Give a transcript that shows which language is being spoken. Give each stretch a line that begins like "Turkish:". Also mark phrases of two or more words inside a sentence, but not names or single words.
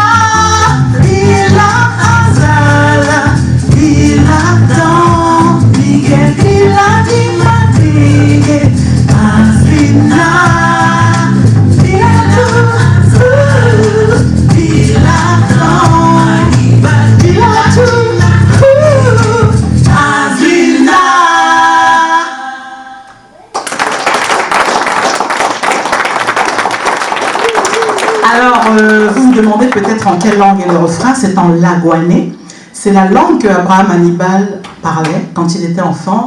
French: Bila Azala, Bila Dom, Miguel, Bila Timadige, Azlina. Bila tu, Bila Dom, Bila tu, Azlina. Alors, vous me demandez peut-être en quelle langue est le refrain. C'est en laguanais. C'est la langue que Abraham Hannibal parlait quand il était enfant.